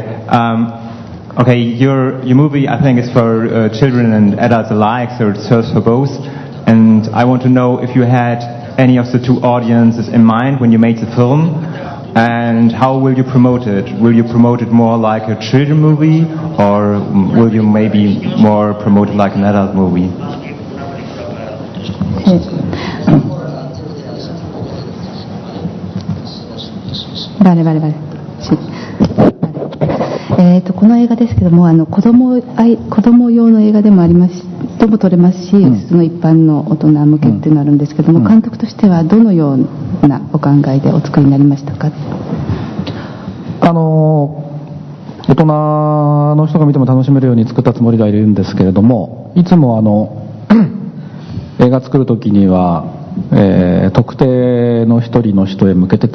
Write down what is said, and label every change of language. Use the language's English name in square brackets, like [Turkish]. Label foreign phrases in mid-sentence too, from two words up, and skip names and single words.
[English] Okay, your movie, I think, is for children and adults alike, so it serves for both. And I want to know if you had any of the two audiences in mind when you made the film, and how will you promote it? Will you promote it more like a children movie, or will you maybe more promote it like an adult movie? [Spanish] Vale. Sí. [Japanese] この映画ですけども子供用の映画でもありますとも撮れますし、その一般の大人向けっていうのがあるんですけども、監督としてはどのようなお考えでお作りになりましたか？大人の人が見ても楽しめるように作ったつもりではいるんですけれども、いつも映画作る時には、特定の一人の人へ向けて